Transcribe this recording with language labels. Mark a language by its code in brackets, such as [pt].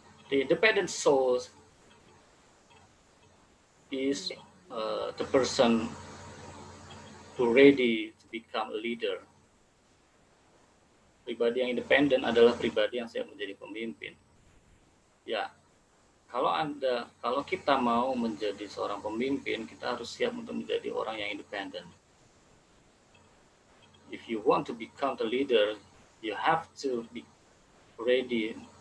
[en] The independent soul is the person who ready to become a leader. [id] Pribadi yang independen adalah pribadi yang siap menjadi pemimpin. Ya, kalau kita mau menjadi seorang pemimpin, kita harus siap untuk menjadi orang yang independen. [en] If you want to become the leader, you have to be ready.